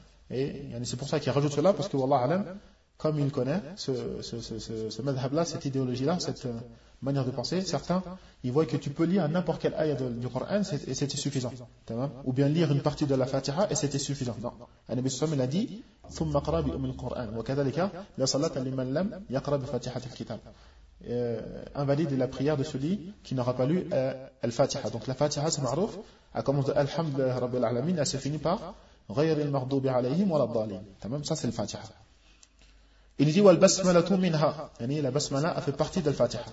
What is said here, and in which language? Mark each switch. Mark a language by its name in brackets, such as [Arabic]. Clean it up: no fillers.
[French] Et c'est pour ça qu'il rajoute cela, parce que Wallah alam, comme il connaît ce madhab-là, cette idéologie-là, cette manière de penser, certains, ils voient que tu peux lire n'importe quelle ayah du Coran et c'était suffisant. Ou bien lire une partie de la Fatiha et c'était suffisant. Non. Annabi sallam, il a dit, [Arabic] ثُمَّ قَرَى بِأُمِّ الْقُرْآنِ وَكَذَلِكَ لَصَلَّةَ لِمَنْ لَمْ يَقْرَى بِفَاتِحَةِ الْكِتَابِ. [French] Invalide la prière de celui qui n'aura pas lu Al-Fatiha. Donc la Fatiha, c'est ma'rouf, elle commence de Alhamdulillah Rabbil Alamin, elle se finit par Ghayr al-Maghdoubi alayhim wa al-Dhalin. Ça, c'est le Fatiha. Il dit Wal-Basmalatu minha. La Basmala a fait partie de Al-Fatiha.